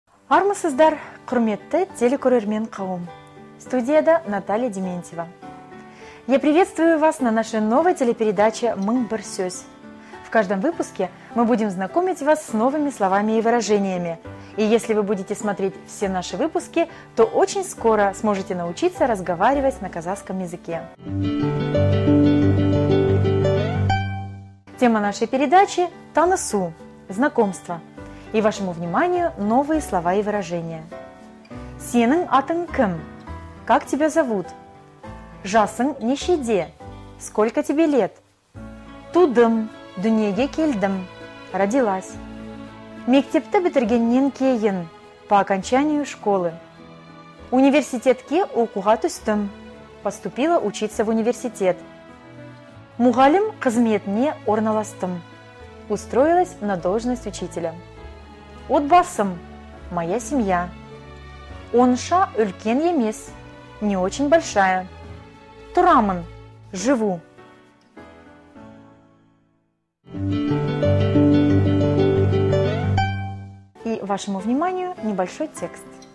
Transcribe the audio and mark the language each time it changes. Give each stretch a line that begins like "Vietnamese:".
Kazakh: Армысыздар, құрметті телекөрермен қауым.
Russian: Студияда Наталья Дементьева. Я приветствую вас на нашей новой телепередаче «Мың бір сөз». В каждом выпуске мы будем знакомить вас с новыми словами и выражениями. И если вы будете смотреть все наши выпуски, то очень скоро сможете научиться разговаривать на казахском языке. Тема нашей передачи – танысу, знакомство. И вашему вниманию новые слова и выражения.
Kazakh: Сенің атың кім?
Russian: Как тебя зовут?
Kazakh: Жасың нешеде?
Russian: Сколько тебе лет?
Kazakh: Тудым, дүниеге келдім,
Russian: родилась.
Kazakh: Мектепті бітіргеннен кейін,
Russian: по окончанию школы.
Kazakh: Университетке оқуға түстім,
Russian: поступила учиться в университет.
Kazakh: Мұғалім қызметіне орналастым,
Russian: устроилась на должность учителя.
Kazakh: Отбасым,
Russian: моя семья.
Kazakh: Онша үлкен емес,
Russian: не очень большая.
Kazakh: Турамын,
Russian: живу. И вашему вниманию небольшой текст.